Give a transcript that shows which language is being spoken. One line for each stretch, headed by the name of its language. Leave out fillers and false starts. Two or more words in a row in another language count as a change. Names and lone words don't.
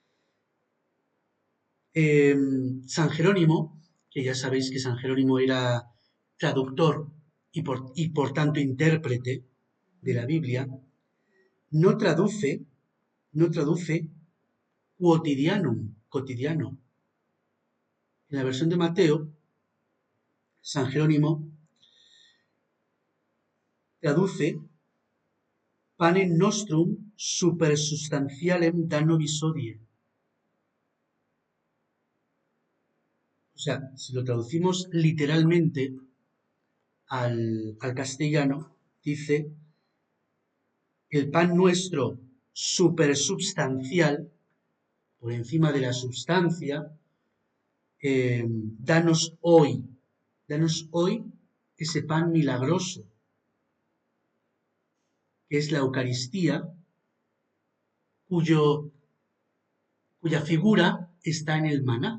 Spanish: San Jerónimo, que ya sabéis que San Jerónimo era traductor y por tanto intérprete de la Biblia, no traduce cotidiano. En la versión de Mateo, San Jerónimo traduce
Latin: panem nostrum supersubstantialem da nobis hodie.
Spanish: sea, si lo traducimos literalmente al castellano, dice, el pan nuestro supersubstancial, por encima de la substancia, danos hoy ese pan milagroso, que es la Eucaristía, cuya figura está en el maná.